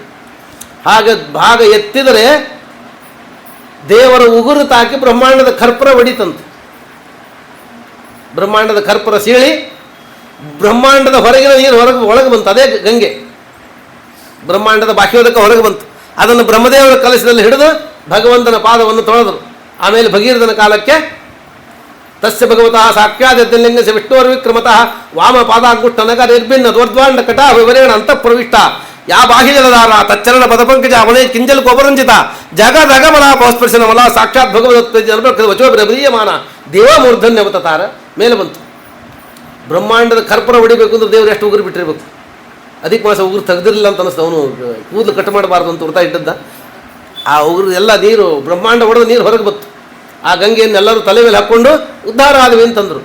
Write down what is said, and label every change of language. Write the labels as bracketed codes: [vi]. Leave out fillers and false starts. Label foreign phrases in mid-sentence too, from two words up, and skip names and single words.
[kn] ಹಾಗೆ ಭಾಗ ಎತ್ತಿದರೆ ದೇವರ ಉಗುರು ತಾಕಿ ಬ್ರಹ್ಮಾಂಡದ ಕರ್ಪೂರ ಹೊಡಿತಂತೆ. ಬ್ರಹ್ಮಾಂಡದ ಕರ್ಪೂರ ಸೀಳಿ ಬ್ರಹ್ಮಾಂಡದ ಹೊರಗಿನ ನೀರು ಒಳಗೆ ಬಂತು. ಅದೇ ಗಂಗೆ ಬ್ರಹ್ಮಾಂಡದ ಬಾಹ್ಯೋದಕ್ಕೆ ಹೊರಗೆ ಬಂತು. ಅದನ್ನು ಬ್ರಹ್ಮದೇವರ ಕಲಶದಲ್ಲಿ ಹಿಡಿದು ಭಗವಂತನ ಪಾದವನ್ನು ತೊಳೆದರು. ಆಮೇಲೆ ಭಗೀರಥನ ಕಾಲಕ್ಕೆ [sa] ತಸ್ಯ ಭಗವತಃ ಸಾಕ್ಷಾದ್ಯಲಿಂಗಸ್ಯ ವಿಷ್ಣುರ್ವಿಕ್ರಮತಃ ವಾಮ ಪಾದಾಂಗುಷ್ಟನಗ ನಿರ್ಭಿನ್ನ ದ್ವರ್ದ್ವಾಂಡ ಕಟಾ ವಿವರೇಣ ಅಂತಃಪ್ರವಿಷ್ಟ ಯಾ ಬಾಹ್ಯಜಲಧಾರ ತಚ್ಚರಣ ಪದಪಂಕಜ ಅವನೇ ಕಿಂಜಲ್ ಕೋಪರಂಜಿತ ಜಗದಗಮಲಾ ಪೌಸ್ಪರ್ಶನ ಮಲ ಸಾಕ್ಷಾತ್ ಭಗವತ್ ವಚೋಬ್ರಮೀಯಮಾನ ದೇವ ಮೂರ್ಧನ್ಯವತಾರ [kn] ಮೇಲೆ ಬಂತು. ಬ್ರಹ್ಮಾಂಡದ ಕರ್ಪೂರ ಹೊಡಿಬೇಕು ಅಂದ್ರೆ ದೇವರು ಎಷ್ಟು ಉಗುರು ಬಿಟ್ಟಿರ್ಬೇಕು. ಅದಕ್ಕೆ ಮಾಸ ಉಗುರು ತೆಗೆದಿರಲಿಲ್ಲ ಅಂತ ಅನಿಸ್ತು. ಅವನು ಕೂದಲು ಕಟ್ ಮಾಡಬಾರ್ದು ಅಂತ ಉರ್ತಾ ಇಟ್ಟದ್ದ. ಆ ಉಗುರು ಎಲ್ಲ ನೀರು ಬ್ರಹ್ಮಾಂಡ ಹೊಡೆದು ನೀರು ಹೊರಗೆ ಬಂತು. ಆ ಗಂಗೆಯನ್ನು ಎಲ್ಲರೂ ತಲೆ ಮೇಲೆ ಹಾಕ್ಕೊಂಡು ಉದ್ಧಾರ ಆದವಿ ಅಂತಂದರು.